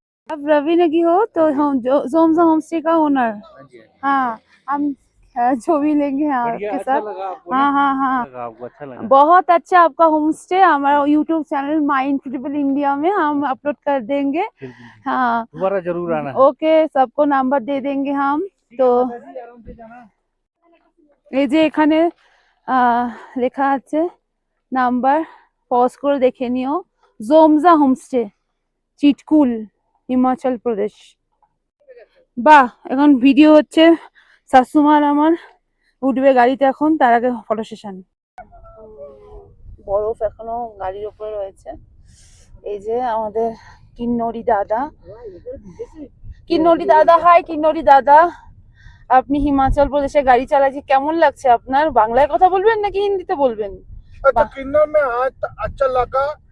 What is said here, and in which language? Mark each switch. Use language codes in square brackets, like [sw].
[hi] अब रवि ने की हो तो हम जोमजा होमस्टे का ओनर। हाँ हम जो भी लेंगे हाँ आपके साथ। हाँ हाँ हाँ बहुत अच्छा आपका होम स्टे हमारा YouTube channel my incredible India में हम अपलोड कर देंगे। हाँ दोबारा जरूर आना। ओके सबको नंबर दे देंगे हम। [bn] তো এই যে এখানে লেখা আছে নাম্বার, পজ করে দেখে নিও। জোমজা হোমস্টে, চিটকুল, হিমাচল প্রদেশ। বাহ, এখন ভিডিও হচ্ছে। শাশুমার আমার উঠবে গাড়িতে এখন, তার আগে ফটো সেশন। বরফ এখনো গাড়ির উপরে রয়েছে। এই যে আমাদের কিন্নরি দাদা। কিন্নরি দাদা, হাই কিন্নরি দাদা। আপনি হিমাচল প্রদেশে গাড়ি চালাচ্ছি, কেমন লাগছে আপনার? বাংলায় কথা বলবেন নাকি হিন্দিতে বলবেন? [hi] अच्छा किन्नर में आज अच्छा लगा।